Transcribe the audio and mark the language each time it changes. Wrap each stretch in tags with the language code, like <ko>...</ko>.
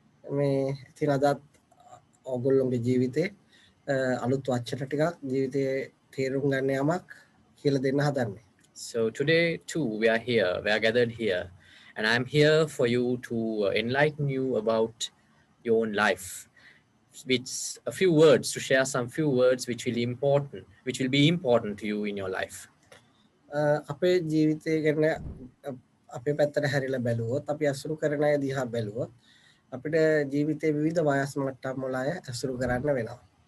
<si>මේ ඉතින් අදත් ඔයගොල්ලෝගේ ජීවිතේ අලුත් වචන ටිකක් ජීවිතේ තේරුම් ගන්න යමක් කියලා දෙන්න හදන්නේ.</si> <en>So today too we are gathered here, and I'm here for you to enlighten you about your own life, with a few words, to share some few words which will be important to you in your life.</en> <si>අපේ ජීවිතය ගැන අපේ පැත්තට හැරිලා බැලුවොත්, අපි අසුරු කරන අය දිහා බැලුවොත්, අපිට ජීවිතේ විවිධ වයස් මට්ටම් වල අය අසුරු කරන්න වෙනවා.</si>